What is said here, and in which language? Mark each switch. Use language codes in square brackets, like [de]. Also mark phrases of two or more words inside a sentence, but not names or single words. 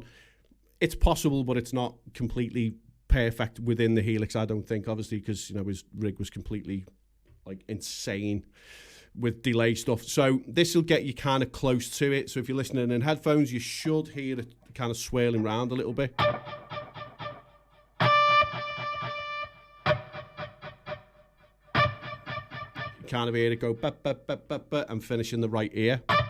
[en] It's possible, but it's not completely perfect within the Helix, I don't think, obviously, because, you know, his rig was completely like insane with delay stuff. So this will get you kind of close to it. So if you're listening in headphones, you should hear it kind of swirling around a little bit. You kind of hear it go ba ba ba ba ba and finish in the right ear.